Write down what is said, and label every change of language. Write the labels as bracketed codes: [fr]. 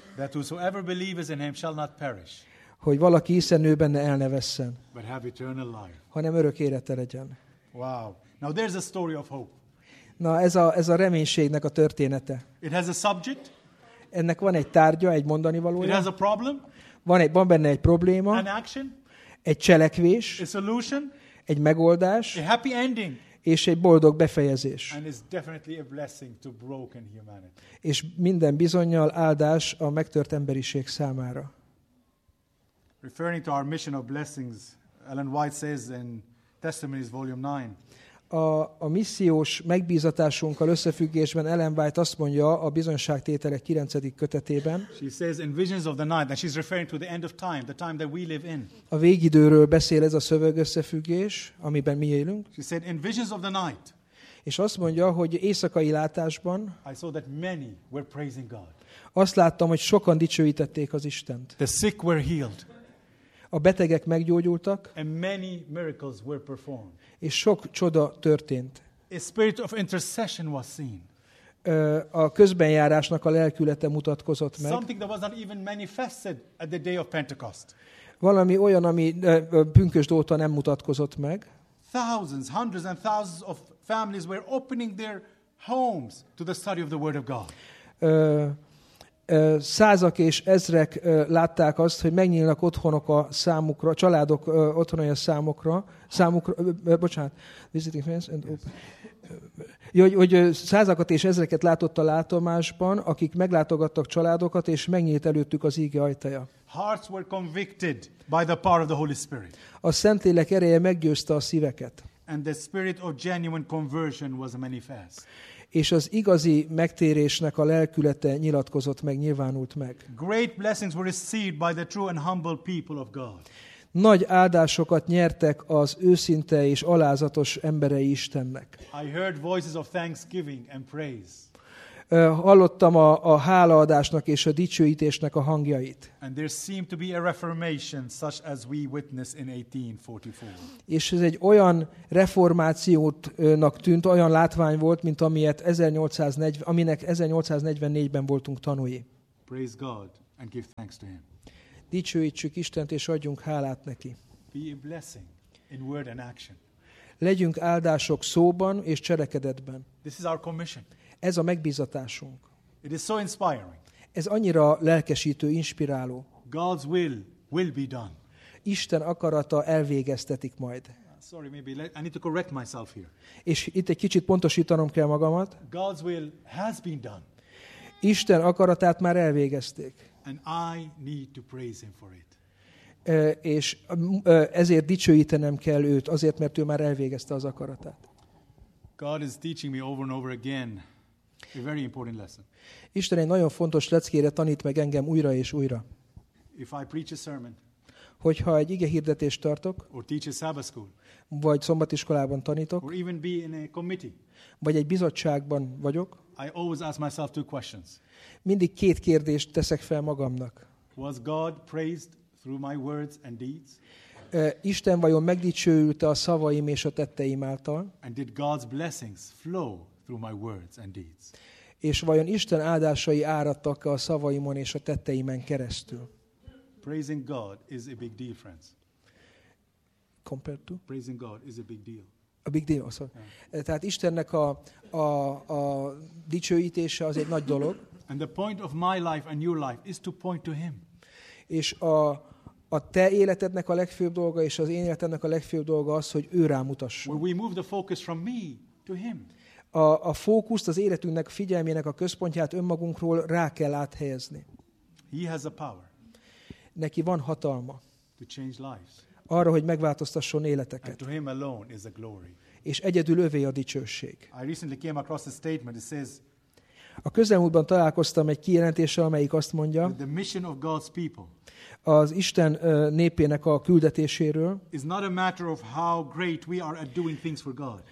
[en] that whosoever believes in him shall not perish. [hu] Hogy valaki hiszen ő benne el ne vesszen, [en] but have eternal life. [hu] Hanem örök élete legyen. [en] Wow. Now there's a story of hope. [hu] Na, ez a reménységnek a története. [en] It has a subject. [hu] Ennek van egy tárgya, egy mondani valója. [en] It has a problem. [hu] Van benne egy probléma. [en] An action. [hu] Egy cselekvés. [en] A solution. [hu] Egy megoldás. [en] A happy ending. [hu] És egy boldog befejezés. [en] And it's definitely a blessing to broken humanity. [hu] És minden bizonnyal áldás a megtört emberiség számára. [en] Referring to our mission of blessings, Ellen White says in Testimonies Volume 9. [hu] A missziós megbízatásunkkal összefüggésben Ellen White azt mondja a bizonyságtételek 9. kötetében. [en] She says in Visions of the Night, and she's referring to the end of time, the time that we live in. [hu] A végidőről beszél ez a szöveg összefüggés, amiben mi élünk. [en] She said in Visions of the Night. [hu] És azt mondja, hogy éjszakai látásban. [en] I saw that many were praising God. [hu] Azt láttam, hogy sokan dicsőítették az Istent. [en] The sick were healed. [hu] A betegek meggyógyultak. [en] And many miracles were performed. [hu] És sok csoda történt. [en] A spirit of intercession was seen. [hu] A közbenjárásnak a lelkülete mutatkozott meg. [en] Something that was not even manifested at the day of Pentecost. [hu] Valami olyan, ami pünkösd óta nem mutatkozott meg. [en] Thousands, hundreds and thousands of families were opening their homes to the study of the word of God. [hu] Százak és ezrek látták azt, hogy megnyílnak otthonok a számukra, családok otthonai a számukra, bocsánat, [en] visiting friends and open. [hu] Hogy százakat és ezreket látott a látomásban, akik meglátogattak családokat, és megnyílt előttük az íge ajtaja. [en] Hearts were convicted by the power of the Holy Spirit. [hu] A Szentlélek ereje meggyőzte a szíveket. [en] And the spirit of genuine conversion was manifest. [hu] És az igazi megtérésnek a lelkülete nyilatkozott meg, nyilvánult meg. [en] Great blessings were received by the true and humble people of God. [hu] Nagy áldásokat nyertek az őszinte és alázatos emberei Istennek. [en] I heard voices of thanksgiving and praise. [hu] Hallottam a hálaadásnak és a dicsőítésnek a hangjait. [en] And there seemed to be a reformation such as we witnessed in 1844. [hu] És ez egy olyan reformációtnak tűnt, olyan látvány volt, mint amilyet 1840, aminek 1844-ben voltunk tanúi. [en] Praise God and give thanks to him. [hu] Dicsőítsük Istent és adjunk hálát neki. [en] Be a blessing in word and action. [hu] Legyünk áldások szóban és cselekedetben. [en] This is our commission. [hu] Ez a megbízatásunk. [en] It is so inspiring. [hu] Ez annyira lelkesítő, inspiráló. [en] God's will be done. [hu] Isten akarata elvégeztetik majd. [en] Sorry, maybe I need to correct myself here. [hu] És itt egy kicsit pontosítanom kell magamat. [en] God's will has been done. [hu] Isten akaratát már elvégezték. [en] And I need to praise him for it. [hu] És ezért dicsőítenem kell őt, azért, mert ő már elvégezte az akaratát. [en] God is teaching me over and over again a very important lesson. [hu] Isten egy nagyon fontos leckére tanít meg engem újra és újra. [en] If I preach a sermon, [hu] hogyha egy ige hirdetést tartok, [en] or teach a Sabbath school, [hu] vagy szombatiskolában tanítok, [en] or even be in a committee, [hu] vagy egy bizottságban vagyok, [en] I always ask myself two questions. [hu] Mindig két kérdést teszek fel magamnak. [en] Was God praised through my words and deeds? [hu] Isten vajon megdicsőült a szavaim és a tetteim által? [en] And did God's blessings flow through my words and deeds? [hu] És vajon Isten áldásai áradtak a szavaimon és a tetteimen keresztül? [en] Praising God is a big deal, friends. Compared to? Praising God is a big deal. A big deal, sorry. Yeah. [hu] Tehát Istennek a dicsőítése az egy nagy dolog. [en] And the point of my life and your life is to point to him. [hu] És a te életednek a legfőbb dolga és az én életemnek a legfőbb dolga az, hogy ő rám mutasson. [en] When we move the focus from me to him. [hu] A fókuszt, az életünknek figyelmének a központját önmagunkról rá kell áthelyezni. [en] He has a power. [hu] Neki van hatalma. [en] To change lives. [hu] Arra, hogy megváltoztasson életeket. [en] And to him alone is the glory. [hu] És egyedül övé a dicsőség. [en] I recently came across a statement that says, [hu] a közelmúltban találkoztam egy kijelentéssel, amelyik azt mondja, [en] the mission of God's people, [hu] az Isten népének a küldetéséről, [en] is not a matter of how great we are at doing things for God.